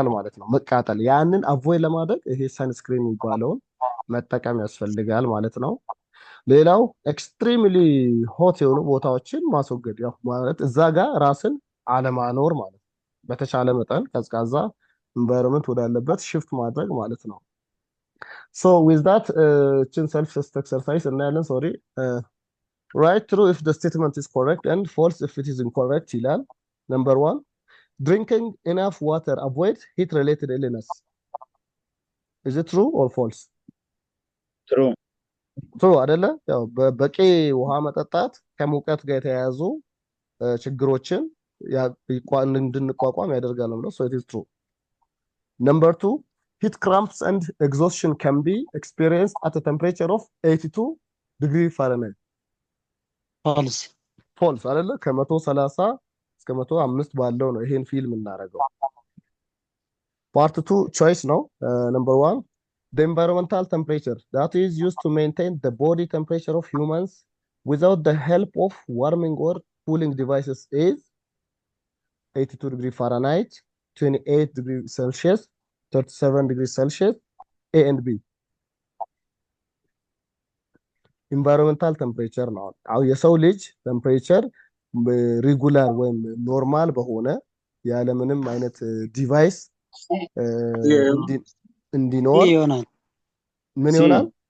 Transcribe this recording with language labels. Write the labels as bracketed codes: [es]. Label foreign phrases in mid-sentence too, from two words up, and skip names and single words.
[am] ማለት ነው፣ መቃጠል። ያንን አቮይድ ለማድረግ ይሄ ሰንስክሪን የሚባለውን መጠቀም ያስፈልጋል ማለት ነው። ሌላው [en] extremely hot [am] የሆኑ ቦታዎችን ማስወገድ ያው ማለት እዛ ጋር ራስን አለማኖር ማለት ነው። በተቻለ መጠን ቀዝቃዛ ኢንቫይሮንመንት ወዳለበት ሽፍት ማድረግ ማለት ነው። [en] so with that [am] ችን [en] self test exercise [am] እናያለን። ሶሪ [en] write true if the statement is correct and false if it is incorrect ይላል። ነምበር 1 drinking enough water avoids heat related illness is it true or false? [am] true አይደለ? ያው በቂ ውሃ መጠጣት ከሙቀት ጋር የተያያዙ ችግሮችን እንድንቋቋም ያደርጋል ነው። [en] so it is true. Number 2 heat cramps and exhaustion can be experienced at a temperature of 82 degree Fahrenheit. false false [am] አይደለ? ከ130 እስከ 105 ባለው ነው ይሄን ፊልም እናደርገው። [en] part 2 choice ነው። number 1 the environmental temperature that is used to maintain the body temperature of humans without the help of warming or cooling devices is 82 degree Fahrenheit, 28 degree Celsius, 37 degree Celsius, A and B. environmental temperature [am] ነው። አሁን የሰው ልጅ ቴምፕሬቸር ሬጉላር ወይም ኖርማል በሆነ ያለምንም አይነት ዲቫይስ እንዲኖር ይሆናል። ምን ይሆናል?